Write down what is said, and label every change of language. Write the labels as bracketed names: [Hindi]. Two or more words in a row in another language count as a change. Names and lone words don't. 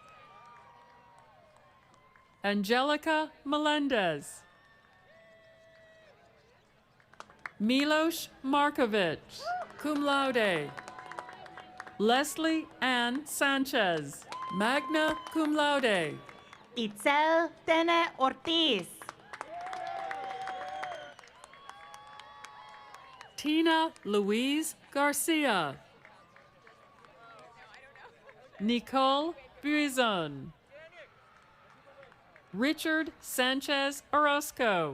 [English] Angelica Melendez. Milos Markovich, [Latin] cum laude. [English] Leslie Ann Sanchez, [Latin] magna cum laude. [English] Itzel Tene Ortiz. Tina Louise Garcia. Nicole Buizon. Richard Sanchez Orozco.